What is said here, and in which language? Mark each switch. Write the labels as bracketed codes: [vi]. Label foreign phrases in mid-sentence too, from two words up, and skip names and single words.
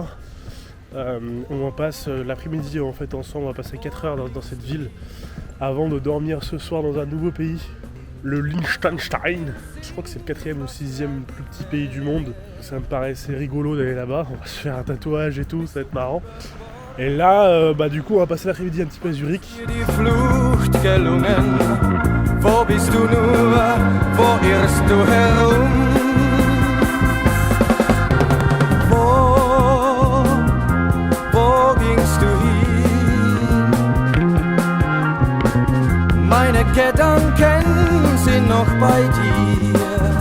[fr] On en passe l'après-midi en fait ensemble, on va passer 4 heures dans cette ville avant de dormir ce soir dans un nouveau pays, le Liechtenstein. Je crois que c'est le 4e ou 6e plus petit pays du monde. Ça me paraissait rigolo d'aller là-bas, on va se faire un tatouage et tout, ça va être marrant. Et là, du coup, on va passer l'après-midi un petit peu à Zurich. [de] Wo bist du nur, wo irrst du herum? Wo gingst du hin? Meine Gedanken sind noch bei dir.